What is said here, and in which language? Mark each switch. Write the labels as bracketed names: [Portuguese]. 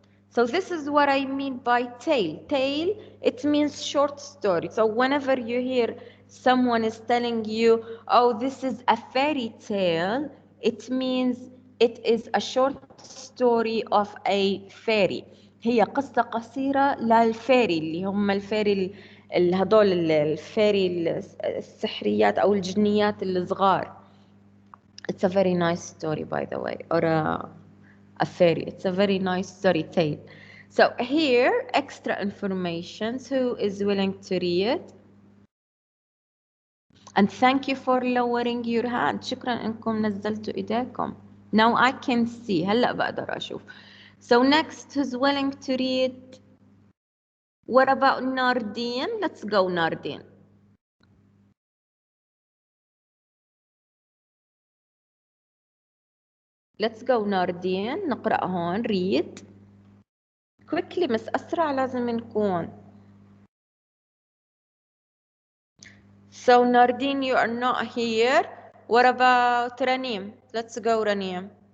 [English] So this is what I mean by tale. Tale, it means short story. So whenever you hear someone is telling you, oh, this is a fairy tale, it means it is a short story of a fairy. [Arabic] هي قصة قصيرة للفيري اللي هم الفيري هذول الفيري السحريات أو الجنيات الصغار. [English] It's a very nice story, by the way, or a fairy. It's a very nice story tale. So here, extra information. Who is willing to read? And thank you for lowering your hand. [Arabic] شكرا انكم نزلتوا ايديكم. [English] Now I can see. [Arabic] هلا بقدر اشوف. [English] So next, who's willing to read? What about Nardine? Let's go, Nardine. Let's go, Nardine. [Arabic] نقرأ هون. [English] Read. [Arabic] Quickly, مس أسرع لازم نكون. [English] So Nardine, you are not here. What about Ranim? Let's go, Ranim.